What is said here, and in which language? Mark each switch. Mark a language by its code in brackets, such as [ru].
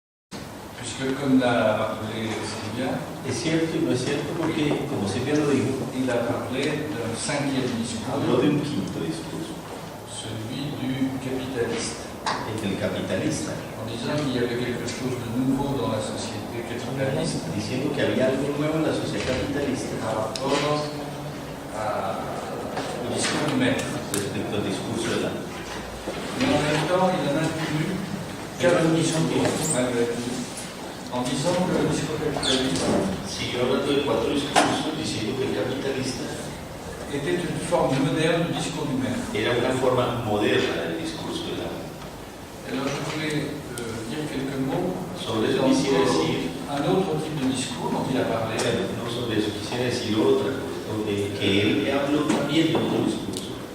[fr] Puisque, comme l'a rappelé Sylvia, [es] Es cierto y no es cierto porque, como Silvia lo dijo, [fr] il a parlé d'un cinquième [es] habló de un quinto discurso, [fr] celui du capitaliste, [es] el del capitalista, [fr] en disant qu'il y avait quelque chose de nouveau dans la société capitaliste [es] diciendo que había algo nuevo en la sociedad capitalista [fr] par rapport au discours du maître. [es] respecto al discurso de la... [fr] Mais en même temps, il en inclut quatre discours, malgré tout, en disant que le discours capitaliste [es] Siguió hablando de 4 discursos diciendo que el capitalista [fr] était une forme moderne du discours du maître. [es] era una forma moderna del discurso de la... [fr] Alors je voulais dire quelques mots [es] Sobre eso [fr] sur [es] quisiera decir, [fr] un autre type de discours dont il a parlé, [es] no sobre eso, quisiera decir otra cosa, que él habló también de otro discurso,